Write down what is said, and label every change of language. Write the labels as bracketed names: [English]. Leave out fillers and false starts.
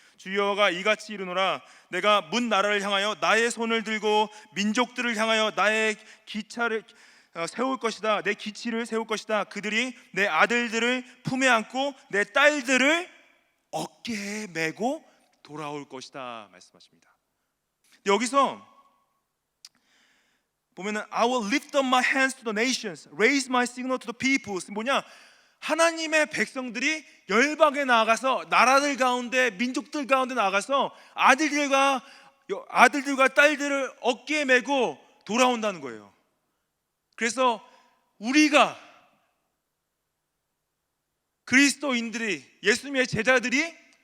[Korean] 주 여호와가 이같이 이르노라 내가 문 나라를 향하여 나의 손을 들고 민족들을 향하여 나의 기차를 세울 것이다. 내 기치를 세울 것이다. 그들이 내 아들들을 품에 안고 내 딸들을 어깨에 메고 돌아올 것이다 말씀하십니다. 여기서 보면은 [English] I will lift up my hands to the nations, raise my signal to the peoples. [Korean] 뭐냐? 하나님의 백성들이 열방에 나아가서 나라들 가운데 민족들 가운데 나아가서 아들들과 딸들을 어깨에 메고 돌아온다는 거예요. 그래서 우리가 그리스도인들이 예수님의 제자들이